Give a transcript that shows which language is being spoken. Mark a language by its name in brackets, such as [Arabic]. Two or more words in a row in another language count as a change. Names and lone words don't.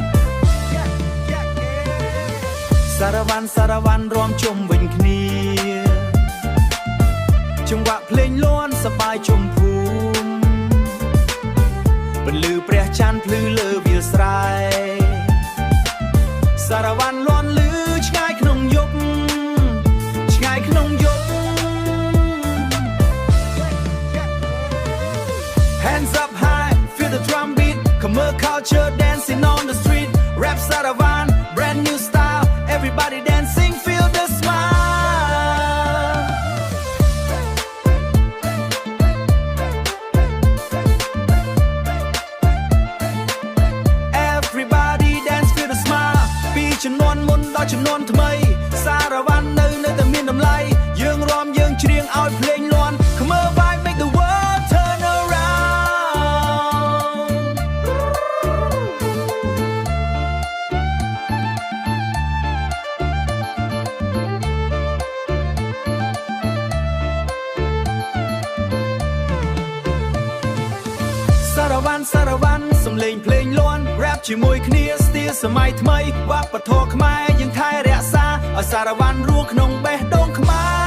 [Khmer] សារវ៉ាន់រំជុំវិញគ្នាចង្វាក់ភ្លេងលាន់សប្បាយជុំភូមិបន្លឺព្រះច័ន្ទភ្លឺលើវាលស្រែ សារវ៉ាន់លាន់ឮឆ្ងាយក្នុងយប់ឆ្ងាយក្នុងយប់ [English] Hands up high feel the drum beat Khmer culture dancing on the street Rap Saravan brand new style everybody dancing feel the smile Everybody dance feel the smile [Khmer] ពីចំនួនមុនដល់ចំនួនថ្មីសារវ៉ាន់នៅតែមានតម្លៃយើងរាំយើងច្រៀងឲ្យភ្លេងលាន់ [English] Khmer vibe make the world turn [Khmer] around សារវ៉ាន់សំឡេងភ្លេងលាន់ rap ជាមួយគ្នាស្ទីលសម័យថ្មីវប្បធម៌ខ្មែរយើងថែរក្សាឲ្យសារវ៉ាន់រស់ក្នុងបេះដូងខ្មែរ